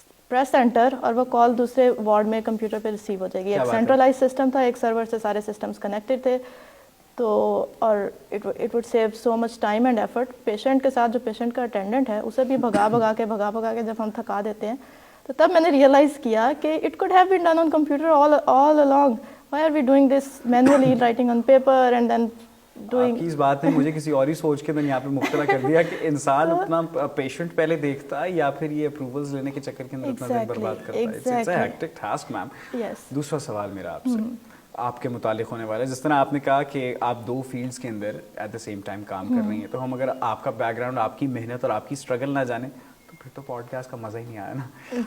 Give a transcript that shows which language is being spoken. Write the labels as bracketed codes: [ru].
[ur] Press inter, اور وہ کال دوسرے وارڈ میں کمپیوٹر پہ ریسیو ہو جائے گی۔ ایک سینٹرلائز سسٹم تھا، ایک سرور سے سارے سسٹمس کنیکٹڈ تھے، تو اور [en] It would save so much time and effort. [ur] Patient کے ساتھ جو پیشنٹ کا اٹینڈنٹ ہے اسے بھی بھگا کے جب ہم تھکا دیتے ہیں، تو تب میں نے ریئلائز کیا کہ [en] It could have been done on computer all along. Why are we doing this manually, writing on paper and then doing. [ur] آپ کی اس بات نے مجھے کسی اور ہی سوچ کے میں یہاں پہ مبتلا کر دیا کہ انسان اپنا پیشنٹ پہلے دیکھتا ہے یا پھر یہ اپروولز لینے کے چکر کے اندر اپنا دن برباد کرتا ہے. [en] It's a hectic task ma'am. [ur] دوسرا سوال میرا آپ سے آپ کے متعلق ہونے والا ہے. جس طرح آپ نے کہا کہ آپ 2 فیلڈس کے اندر [en] at the same time [ur] کام کر رہی ہیں, تو ہم اگر آپ کا بیک گراؤنڈ, آپ کی محنت اور آپ کی اسٹرگل نہ جانیں تو پھر تو پوڈ کاسٹ کا مزہ ہی نہیں آیا نا.